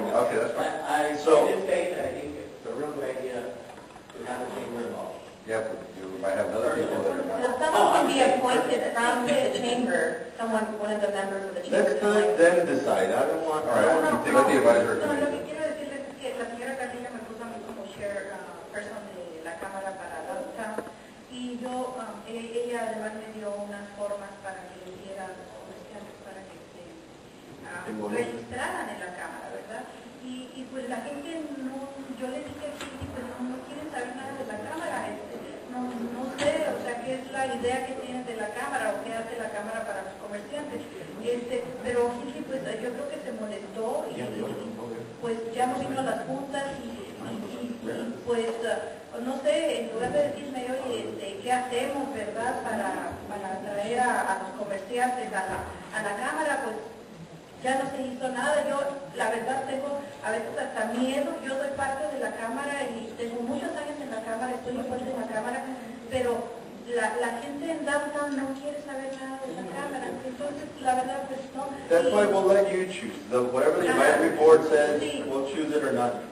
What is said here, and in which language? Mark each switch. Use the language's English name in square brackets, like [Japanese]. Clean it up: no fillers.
[English] Okay, that's fine. I think it's a real good idea to have a chamber involved. Yeah, but you might have other people that are not. Well, someone can be appointed from the chamber, one of the members of the chamber. Let's let them decide. I don't want, all right, let the advisory [Spanish] No, lo [English] committee. [Spanish] que quiero decirles es que la señora Carlilla me puso a mí como chairperson de la Cámara para downtown, y yo, ella además me dio unas formas para que le diera a los comerciantes para que se registraran en la Cámara, ¿verdad? Y pues la gente no, yo le dije que pues no quieren saber nada de la Cámara, no sé, o sea, qué es la idea que tienen de la Cámara o qué hace la Cámara para los comerciantes. Pero Gigi, pues yo creo que se molestó y pues ya no vino a las juntas y pues no sé, en lugar de decirme, oye, ¿qué hacemos, verdad, para traer a los comerciantes a la Cámara? Pues ya no se hizo nada. Yo, la verdad, tengo a veces hasta miedo. Yo soy parte de la Cámara y tengo muchos años en la Cámara, estoy fuerte en la Cámara, pero la gente en downtown no quiere saber nada de la Cámara. Entonces, la verdad, pues no. [English] That's why we'll let you choose. Whatever the advisory board says, we'll choose it or not.